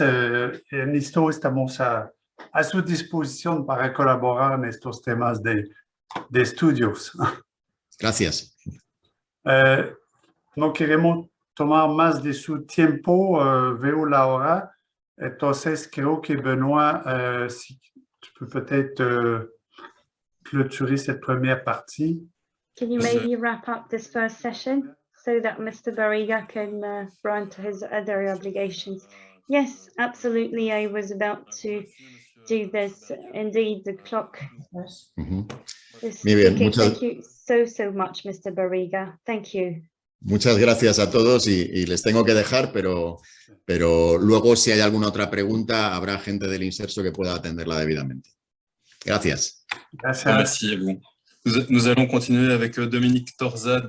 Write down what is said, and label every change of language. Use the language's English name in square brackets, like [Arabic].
[Spanish] En ISTO estamos a su disposición para colaborar en estos temas de estudios. Gracias. No queremos tomar más de su tiempo, veo la hora, entonces creo que Benoit, [French] si tu peux peut-être clôturer cette première partie. [English] Can you maybe wrap up this first session so that Mr. Barriga can run to his other obligations? Yes, absolutely. I was about to do this. Indeed, the clock is ticking. Thank you so much, Mr. Barriga. Thank you. [Spanish] Muchas gracias a todos y les tengo que dejar, pero luego si hay alguna otra pregunta habrá gente del IMSERSO que pueda atenderla debidamente. Gracias. [French] Merci à vous. Nous allons continuer avec Dominique Ktorza de